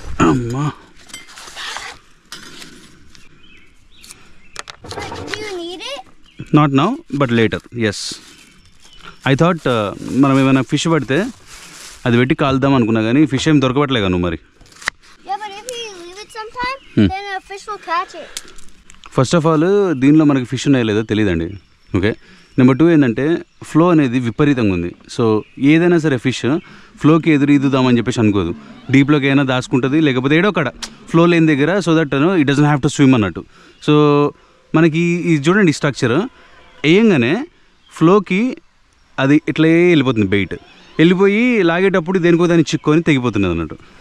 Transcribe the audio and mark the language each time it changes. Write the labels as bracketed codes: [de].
[te] అమ్మా [en] Do you need it? Not now but later. Yes, I thought [te] మనం ఏమైనా fish పడితే అది పెట్టి కాలుద్దాం అనుకున్నా, కానీ ఫిష్ ఏం దొరకబట్టలేగా నువ్వు మరి. [en] Yeah, but if you leave it sometime, then a fish will catch it. [te] First of all దీనిలో మనకి ఫిష్ ఉన్నాయో లేదో తెలియదండి. ఓకే, నెంబర్ 2 ఏంటంటే ఫ్లో అనేది విపరీతంగా ఉంది. సో ఏదైనా సరే ఫిష్ ఫ్లోకి ఎదురుదామని చెప్పేసి అనుకోదు, డీప్లోకి అయినా దాచుకుంటుంది, లేకపోతే ఏడో కాడ ఫ్లో లేని దగ్గర, [en] so that it doesn't have to swim [te] అన్నట్టు. సో మనకి ఇది చూడండి, స్ట్రక్చర్ వేయంగానే ఫ్లోకి అది ఇట్లే వెళ్ళిపోతుంది, బెయిట్ వెళ్ళిపోయి లాగేటప్పుడు దేనికో దాన్ని చిక్కుని తెగిపోతున్నది అన్నట్టు.